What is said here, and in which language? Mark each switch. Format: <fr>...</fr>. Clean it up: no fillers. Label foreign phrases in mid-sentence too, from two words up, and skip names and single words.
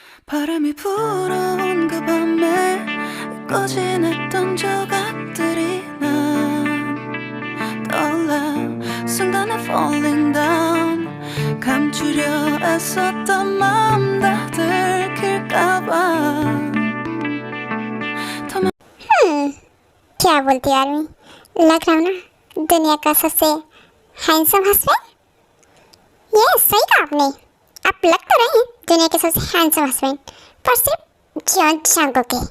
<ko>바람이 불어온 그 밤에 꺼진했던 조각들이 난 떠올라 순간에</ko> <en>falling down</en> <ko>감추려 애썼던 마음 다 들킬까봐</ko> <hi>क्या बोलती है आर्मी? लग रहा हूँ ना दुनिया का सबसे</hi> <en>handsome husband.</en> <hi>ये सही कहा आपने। आप लग तो रहे हैं दुनिया के सबसे</hi> <en>handsome husband,</en> <hi>पर सिर्फ जॉन चांगोक के।</hi>